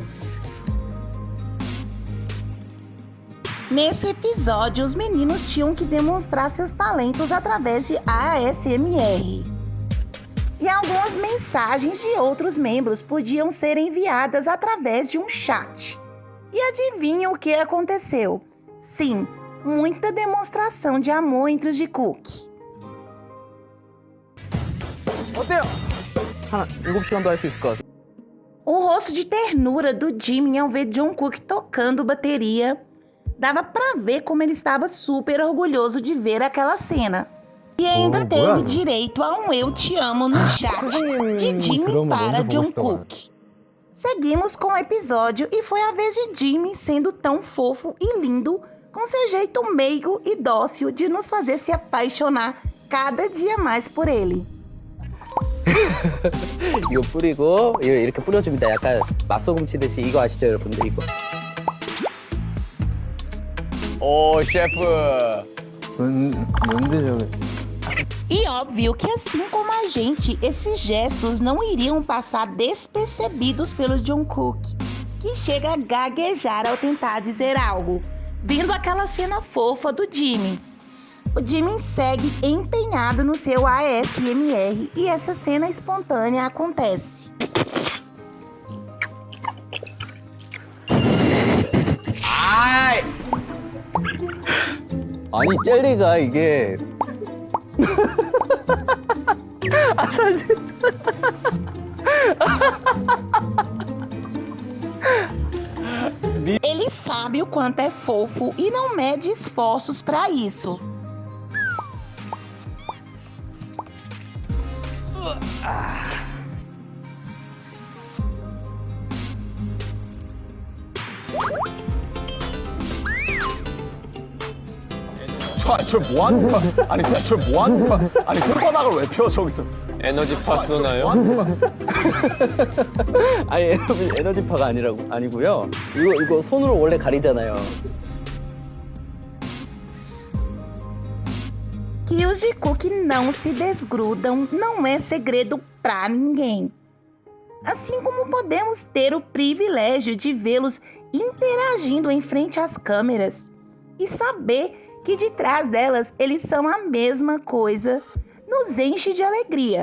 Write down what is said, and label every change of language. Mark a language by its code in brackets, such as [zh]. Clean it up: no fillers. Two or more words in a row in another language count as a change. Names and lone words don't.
[pt] Nesse episódio, os meninos tinham que demonstrar seus talentos através de ASMR. E algumas mensagens de outros membros podiam ser enviadas através de um chat. E adivinha o que aconteceu? Sim, muita demonstração de amor entre os Jungkook. [ko] 어때요? 한 7시간도 할 수 있을 것 같아. [pt] O rosto de ternura do Jimin ao ver Jungkook tocando bateria, dava pra ver como ele estava super orgulhoso de ver aquela cena. E ainda teve direito a um eu te amo no chat de Jimin para Jungkook. Seguimos com o episódio e foi a vez de Jimin sendo tão fofo e lindo, com seu jeito meigo e dócil de nos fazer se apaixonar cada dia mais por ele. [ko] 이거 뿌리고 이렇게 뿌려줍니다. 약간 맛소금 치듯이. 이거 아시죠, 여러분들? 이거. 오, 셰프. 뭔데 저게? [pt] E óbvio que assim como a gente, esses gestos não iriam passar despercebidos pelo Jungkook, que chega a gaguejar ao tentar dizer algo, vendo aquela cena fofa do Jimin. O Jimin segue empenhado no seu ASMR e essa cena espontânea acontece. [ko] 아니, 젤리가 이게. [pt] Ele sabe o quanto é fofo e não mede esforços para isso. [ko] 저 뭐 하는 거야? 아니 저 뭐 하는 거야? 아니 손바닥을 왜 펴 저기서? 에너지파 쏘나요? 아니, 에너지파가 아니고요. 이거 손으로 원래 가리잖아요. [pt] Que os Jungkook não se desgrudam não é segredo pra ninguém. Assim como podemos ter o privilégio de vê-los interagindo em frente às câmeras e saber que de trás delas eles são a mesma coisa, nos enche de alegria.